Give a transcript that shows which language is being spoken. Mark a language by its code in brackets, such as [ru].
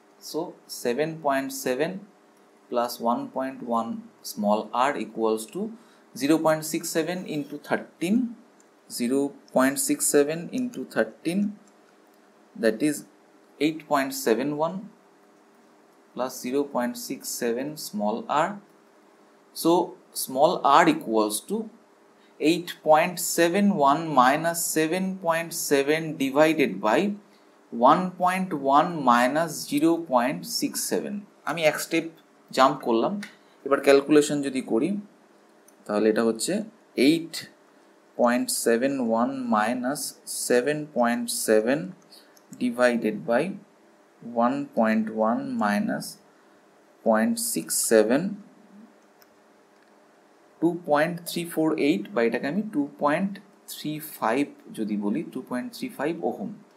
[en] So 7.7 plus 1.1 small r equals to 0.67 into 13, 0.67 into 13, that is 8.71 plus 0.67 small r. So small r equals to 8.71 minus 7.7 divided by 1.1 minus 0.67. [bn] আমি এক step jump করলাম, এবার calculation যদি করি তাহলে এটা হচ্ছে [en] 8.71 minus 7.7 divided by 1.1 minus 0.67, [bn] 2.348 বা এটাকে আমি 2.35 যদি বলি, 2.35 ওহম।